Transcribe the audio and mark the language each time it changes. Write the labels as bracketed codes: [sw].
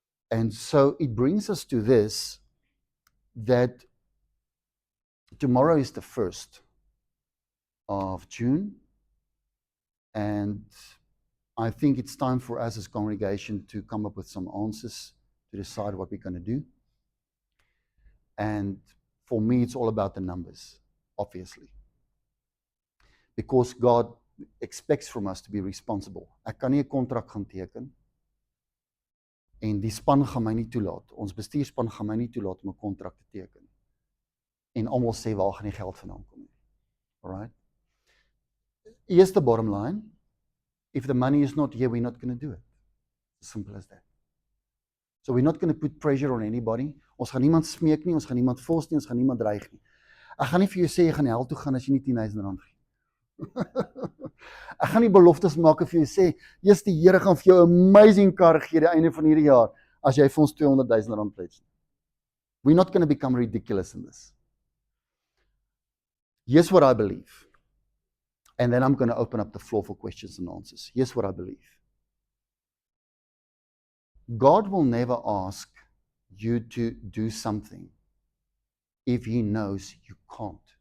[en] And so it brings us to this, that tomorrow is the 1st of June, and I think it's time for us as a congregation to come up with some answers to decide what we're going to do. And for me, it's all about the numbers, obviously, because God expects from us to be responsible. [af] Ek kan nie 'n kontrak gaan teken en die span gaan my nie toelaat. Ons bestuurspan gaan my nie toelaat om 'n kontrak te teken. En almal sê waar gaan die geld vandaan kom nie. [en] Alright? Here's the bottom line. If the money is not here, we're not going to do it. As simple as that. So we're not going to put pressure on anybody. [af] Ons gaan niemand smeek nie, ons gaan niemand force nie, ons gaan niemand dreig nie. Ek gaan nie vir jou sê jy gaan hel toe gaan as jy nie 10,000 rand gee. Ek gaan nie beloftes maak of vir jou sê, eers die Here gaan vir jou 'n amazing kar gee die einde van hierdie jaar as jy vir ons 200,000 rand pledge. [en] We're not going to become ridiculous in this. Here's what I believe. And then I'm going to open up the floor for questions and answers. Here's what I believe. God will never ask you to do something if He knows you can't.